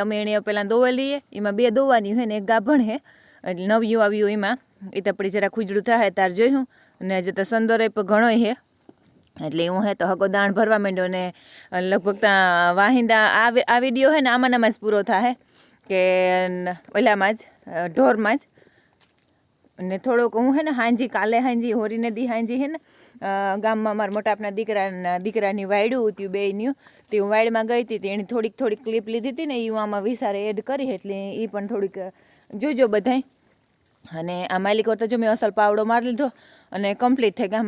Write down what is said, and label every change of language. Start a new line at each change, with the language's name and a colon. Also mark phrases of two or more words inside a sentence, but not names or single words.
Gujarati: અમે એને પેલા દોવા લીએ એમાં 2 દોવાની છે ને એક ગાભણ છે એટલે નવ્યું આવ્યું એમાં ઈ તો પડી જરા ખુજડું થાય તાર જોયું ને જે તો સંદોરે પર ઘણો છે એટલે એવું છે। તો હગો દાણ ભરવા માંડ્યો ને લગભગ વાહિંદા આ વિડિયો છે ને આમાં જ પૂરો થાય કે ઓલામાં જ ઢોરમાં જ અને થોડોક હું હે ને હાંજી કાલે હાંજી હોરીને દી હાંજી હે ને ગામમાં મારા મોટા આપના દીકરાની વાયડું હતું બેયનું, તે હું વાયડમાં ગઈ હતી એની થોડીક ક્લિપ લીધી હતી ને એ હું આમાં વિસારે એડ કરી, એટલે એ પણ થોડીક જોજો બધાય. અને આ માલિકોર તો જો મેં અસલ પાવડો મારી લીધો અને કમ્પ્લીટ થઈ ગયા.